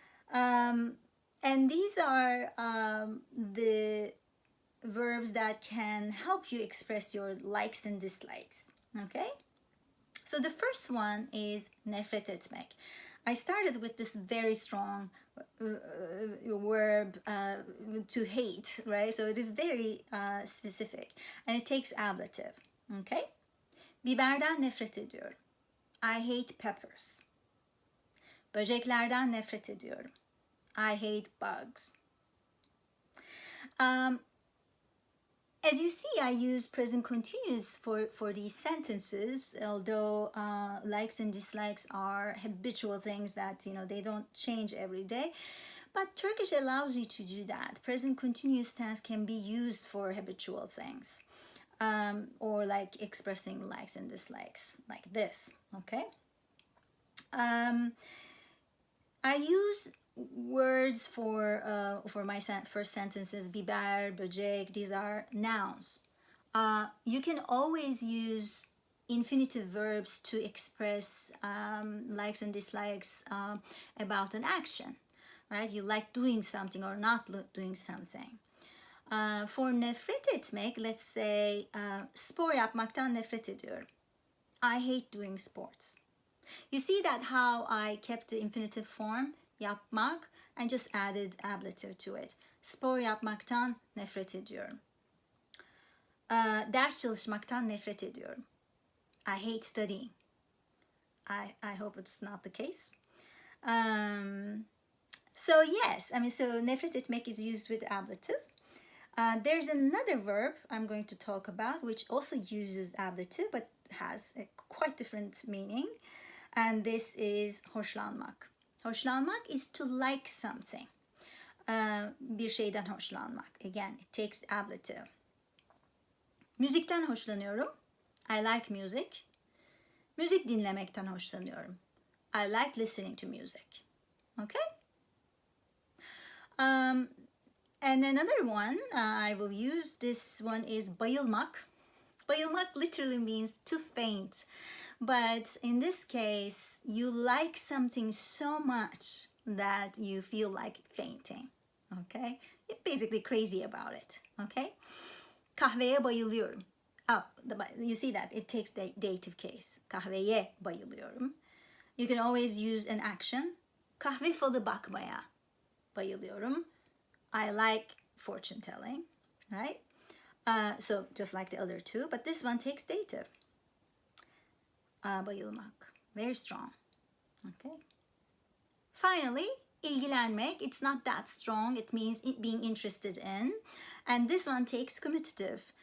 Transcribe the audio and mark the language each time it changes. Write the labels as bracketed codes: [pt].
[en] And these are the verbs that can help you express your likes and dislikes. Okay? So the first one is nefret etmek. I started with this very strong verb to hate, right? So it is very specific and it takes ablative. Okay? [tr] Biberden nefret ediyorum. [en] I hate peppers. [tr] Böceklerden nefret ediyorum. [en] I hate bugs. As you see, I use present continuous for these sentences, although likes and dislikes are habitual things that, they don't change every day. But Turkish allows you to do that. Present continuous tense can be used for habitual things, or like expressing likes and dislikes, like this, okay? I use words for my first sentences, biber, böcek, these are nouns. You can always use infinitive verbs to express likes and dislikes about an action, right? You like doing something or not doing something. For nefret etmek, let's say [tr] spor yapmaktan nefret ediyorum. [en] I hate doing sports. You see that how I kept the infinitive form, yapmak, and just added ablative to it. [tr] Spor yapmaktan nefret ediyorum. Ders çalışmaktan nefret ediyorum. [en] I hate studying. I hope it's not the case. So yes, so nefret etmek is used with ablative. There's another verb I'm going to talk about which also uses ablative but has a quite different meaning. And this is hoşlanmak. Hoşlanmak is to like something. [tr] Bir şeyden hoşlanmak. [en] Again, it takes ablative. [tr] Müzikten hoşlanıyorum. [en] I like music. [tr] Müzik dinlemekten hoşlanıyorum. [en] I like listening to music. Okay? And another one I will use, this one is bayılmak. Bayılmak literally means to faint. But in this case, you like something so much that you feel like fainting, okay? You're basically crazy about it, okay? [tr] Kahveye bayılıyorum. [en] Oh, you see that? It takes the dative case. [tr] Kahveye bayılıyorum. [en] You can always use an action. [tr] Kahve falı bakmaya bayılıyorum. [en] I like fortune telling, right? So just like the other two, but this one takes dative. Bayılmak. Very strong. Okay. Finally, ilgilenmek. It's not that strong. It means being interested in. And this one takes commutative.